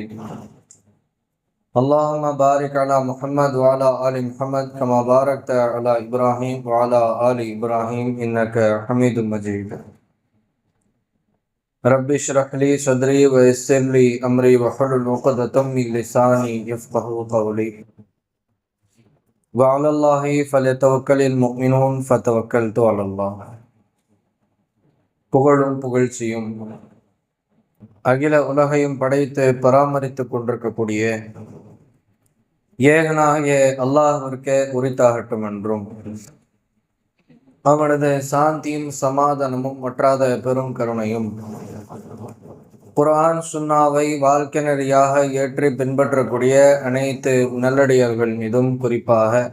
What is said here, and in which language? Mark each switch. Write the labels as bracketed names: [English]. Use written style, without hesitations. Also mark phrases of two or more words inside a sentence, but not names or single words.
[Arabic] اللهم بارك على محمد وعلى آل محمد كما باركت على إبراهيم وعلى آل إبراهيم إنك حميد مجيد. رب اشرح لي صدري ويسر لي أمري واحلل عقدة من لساني يفقهوا قولي. وعلى الله فليتوكل المؤمنون فتوكلت على الله. [Tamil] புகழும் புகழ்ச்சியும் அகில உலகையும் படைத்து பராமரித்துக் கொண்டிருக்கக்கூடிய ஏகனாகிய அல்லாஹ்விற்கே உரித்தாகட்டும் என்றும் அவனது சாந்தியும் சமாதானமும் வற்றாத பெரும் கருணையும் குர்ஆன் சுன்னாவை வாழ்க்கை நெறியாக ஏற்றி பின்பற்றக்கூடிய அனைத்து நல்லடியார்கள் மீதும் குறிப்பாக